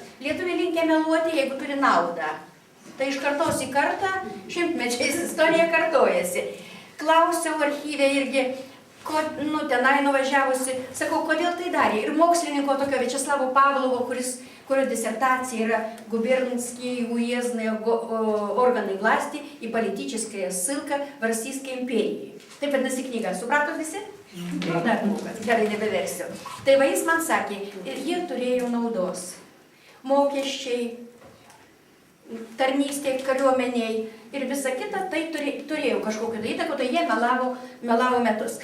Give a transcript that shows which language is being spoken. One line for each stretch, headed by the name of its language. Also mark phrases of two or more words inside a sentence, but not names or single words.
Lithuanian: Lietuviai linkę meluoti, jeigu turi naudą. Tai iš kartos į kartą, šimtmečiais istorija kartojasi. Klausiau archyve irgi, tenai nuvažiavusi, sakau, kodėl tai darė. Ir mokslininko tokio Vячеслава Pavlovo, kurio disertacija yra
Russian: губернские уездные органы власти и политическая ссылка в Российской империи.
Lithuanian: Taip vadinasi knyga. Supratot visi? Gerai, nebeversiu. Tai va jis man sakė, ir jie turėjo naudos. Mokesčiai, tarnystė kariuomeniai ir visa kita, tai turėjo kažkokią įtaką, tai jie melavo metus.